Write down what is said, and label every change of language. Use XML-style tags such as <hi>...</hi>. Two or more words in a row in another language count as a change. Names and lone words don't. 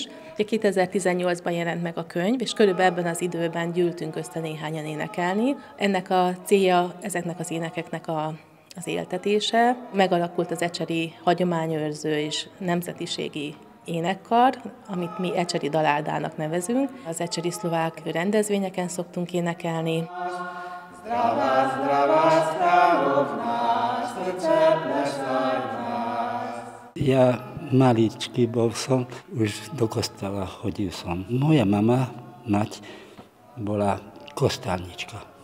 <hu>Ugye 2018-ban jelent meg a könyv, és körülbelül ebben az időben gyűltünk össze néhányan énekelni. Ennek a célja ezeknek az énekeknek az éltetése. Megalakult az ecseri hagyományőrző és nemzetiségi énekkar, amit mi ecseri daláldának nevezünk. Az ecseri szlovák rendezvényeken szoktunk énekelni.</hu> <sk>Ja maličký bol som, už do kostola chodil som. Moja mama, mať, bola kostálnička.</sk>